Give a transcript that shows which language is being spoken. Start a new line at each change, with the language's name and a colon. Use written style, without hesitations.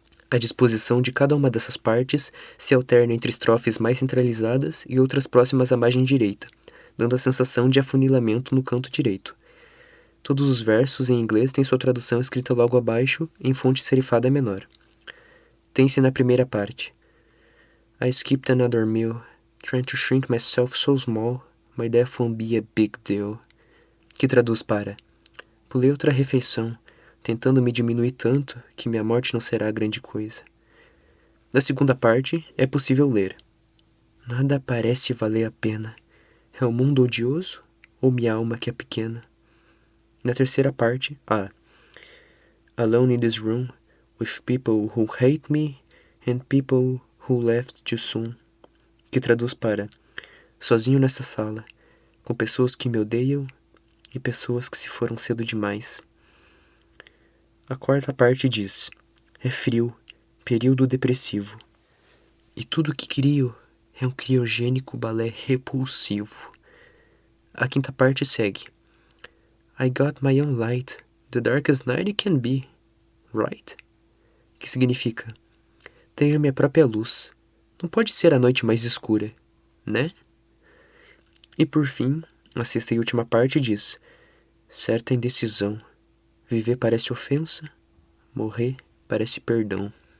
Portuguese: A disposição de cada uma dessas partes se alterna entre estrofes mais centralizadas e outras próximas à margem direita, dando a sensação de afunilamento no canto direito. Todos os versos em inglês têm sua tradução escrita logo abaixo em fonte serifada menor. Tem-se na primeira parte:
English: I skipped another meal, trying to shrink myself so small, my death won't be a big deal.
Portuguese: Que traduz para: pulei outra refeição, tentando me diminuir tanto que minha morte não será grande coisa. Na segunda parte, é possível ler: nada parece valer a pena. É o mundo odioso ou minha alma que é pequena? Na terceira parte, há
English: Alone in this room, with people who hate me and people who left too soon,
Portuguese: que traduz para: sozinho nessa sala, com pessoas que me odeiam e pessoas que se foram cedo demais. A quarta parte diz: é frio, período depressivo, e tudo que crio É um criogênico balé repulsivo. A quinta parte segue.
English: I got my own light, the darkest night it can be, right?
Portuguese: Que significa, tenho minha própria luz. Não pode ser a noite mais escura, né? E por fim, a sexta e última parte diz, certa indecisão. Viver parece ofensa, morrer parece perdão.